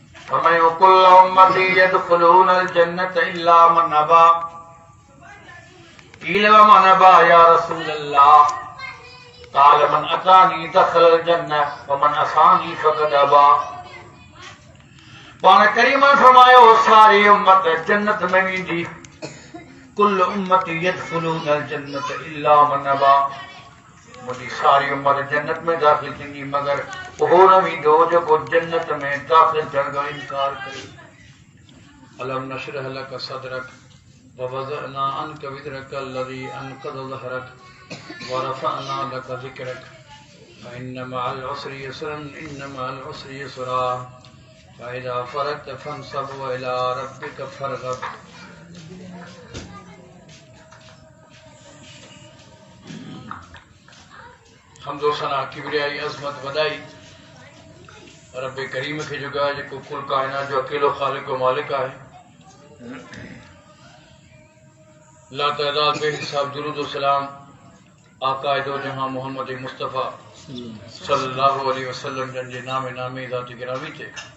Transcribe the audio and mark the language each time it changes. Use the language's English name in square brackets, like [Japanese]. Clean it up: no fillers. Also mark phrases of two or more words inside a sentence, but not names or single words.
[Arabic] फरमायो كل أمتي يدخلون الجنة إلا من أبى. قيل ومن يأبى يا رسول الله? قال من أطاعني دخل الجنة ومن عصاني فقد أبى. [Sindhi] पाण करीम फरमायो सारी उम्मत जन्नत में वेंदी। [Arabic] كل أمتي يدخلون الجنة إلا من أبى. [Sindhi] मुझी सारी उम्मत जन्नत में दाखिल थींदी मगर वो न वेंदो जेको जन्नत में दाखिल थियण खां इनकार करे। [Arabic] ألم نشرح لك صدرك ووضعنا عنك وزرك الذي أنقض ظهرك ورفعنا لك ذكرك فإن مع العسر يسرا إن مع العسر يسرا فإذا فرغت فانصب وإلى ربك فارغب. [Sindhi] हमदो सना किबरियाई अज़मत वदाई रब करीम के जुगा जेको कुल कायनात जो अकेलो खालिक व मालिक है। ला तादाद बेहिसाब दुरूद व सलाम आका दो जहां मोहम्मद मुस्तफ़ा [Arabic] صلى الله عليه وسلم [Sindhi] जन जे नामे नामे ज़ात गिरामी थे।